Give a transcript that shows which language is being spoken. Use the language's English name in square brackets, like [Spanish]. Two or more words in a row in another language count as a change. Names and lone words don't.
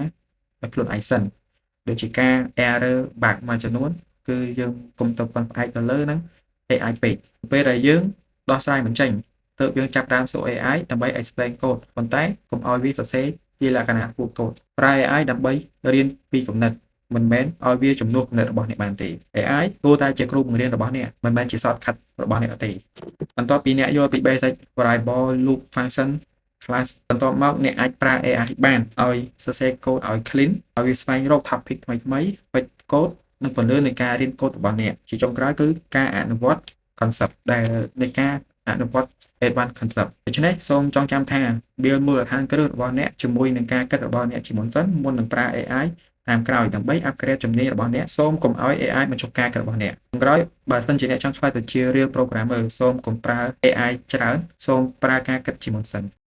[Khmer] ឲ្យខ្លួនឯងសិនដូចជាការ error bug មួយចំនួនគឺយើងកុំទៅពឹងផ្អែកទៅលើហ្នឹង AI ពេកពេលដែលយើងដោះស្រាយមិនចេញទើបយើងចាប់ផ្ដើមសួរ AI ដើម្បី [English] explain code [Khmer] ប៉ុន្តែកុំឲ្យវាសរសេរជាលក្ខណៈ ពួកកូដប្រើ AI ដើម្បីរៀនពីគំនិតមិនមែនឲ្យវាជំនួសគំនិតរបស់អ្នកបានទេ AI គួរតែជាគ្រូបង្រៀនរបស់អ្នកមិនមែនជា shortcut របស់អ្នកទេបន្ទា ប់ពីអ្នកយល់ពី [English] basic variable loop function class [Khmer] បន្ទាប់មកអ្នកអាចប្រើ AI បានឲ្យសរសេរកូដឲ្យ clean ឲ្យវាស្វែងរក topic ថ្មីៗពេចកូដនិងពន្លឺនៃការរៀនកូដរបស់អ្នកជាចុងក្រោយគឺការអនុវត្ត concept ដែលនៃការអនុវត្ត [English] advanced concept [Khmer] ដូច្នេះសូមចងចាំថា build មូលដ្ឋានគ្រឹះរបស់អ្នកជាមួយនឹងការគិតរបស់អ្នកជាមុនសិនមុននឹងប្រើ AI តាមក្រោយដើម្បី upgrade ជំនាញរបស់អ្នកសូមកុំឲ្យ AI បញ្ចុះការគិតរបស់អ្នកក្រោយបើសិនជាអ្នកចង់ឆ្លើយទៅជា [English] real programmer [Khmer] សូមកុំប្រើ AI ច្រើនសូមប្រើការគិតជាមុនសិន